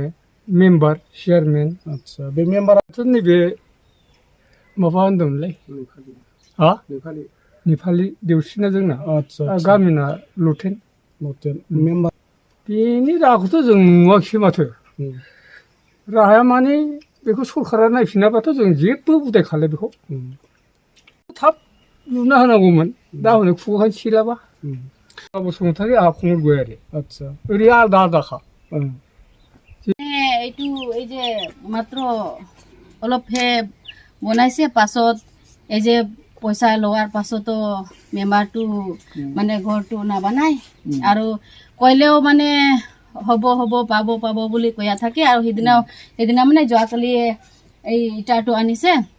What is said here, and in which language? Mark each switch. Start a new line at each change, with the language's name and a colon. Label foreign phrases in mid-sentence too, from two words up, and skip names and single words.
Bodo: मेम्बार चेयारमेन आदसा बे मेम्बाराथ' नैबे माबा होनदोंमोनलै हा नेपालि देवसिना जोंना गामिना लथेन मेम्बार बेनि राहाखौथ' जों नुवाखिसै माथो राहाया माने बेखौ सरकारा नायफिनाबाथ' जों जेबो उदाय खालाय बेखौ थाब लुना होनांगौमोन दा हनै खुगाखानो सिलाबा बसुमतारी आहा कमल गयारि आदसा ओरै आलादा आलादाखा
Assamese: এইটো এই যে মাত্ৰ অলপহে বনাইছে পাছত এই যে পইচা লোৱাৰ পাছতো মেম্বাৰটো মানে ঘৰটো নাবনাই আৰু কইলেও মানে হ'ব হ'ব পাব বুলি কৈয়া থাকে আৰু সেইদিনা মানে যোৱাকালি এই ইটাটো আনিছে